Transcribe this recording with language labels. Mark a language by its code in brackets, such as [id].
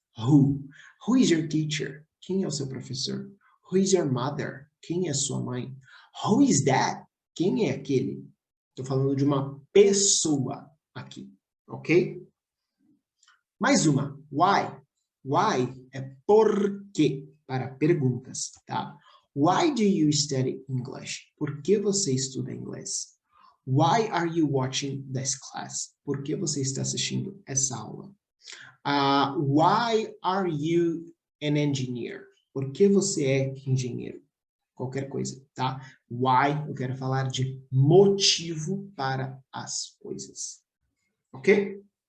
[en] Who is your teacher? [pt] Quem é o seu professor? [en] Who is your mother? [pt] Quem é sua mãe? [en] Who is that? [pt] Quem é aquele? Estou falando de uma pessoa aqui. Ok? Mais uma. Why? Why é por quê, para perguntas, tá? [en] Why do you study English? [pt] Por que você estuda inglês? [en] Why are you watching this class? [pt] Por que você está assistindo essa aula? [en] Why are you an engineer? [pt] Por que você é engenheiro? Qualquer coisa, tá? Why, eu quero falar de motivo para as coisas. Ok?